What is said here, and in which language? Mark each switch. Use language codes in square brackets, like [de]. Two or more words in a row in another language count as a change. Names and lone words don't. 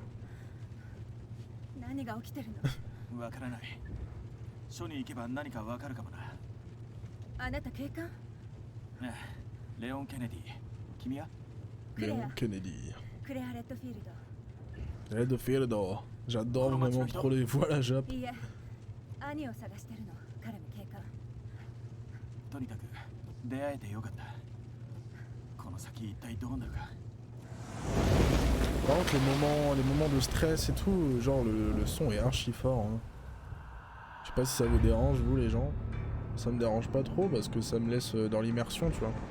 [ja] 何が起きてるの？わからない。署に行けば何かわかるかもな。あなた警官？レオン・ケネディ。君は？ Léon Kennedy. クレア・レッドフィールド。 Redfield. [fr] J'adore vraiment trop les voix la Jap. [ja] いいえ、兄を探してるの。彼も警官。とにかく出会えてよかった。この先一体どうなるか。 [fr] Par contre, les moments de stress et tout, genre le son est archi fort. Hein. Je sais pas si ça vous dérange, vous les gens. Ça me dérange pas trop parce que ça me laisse dans l'immersion, tu vois.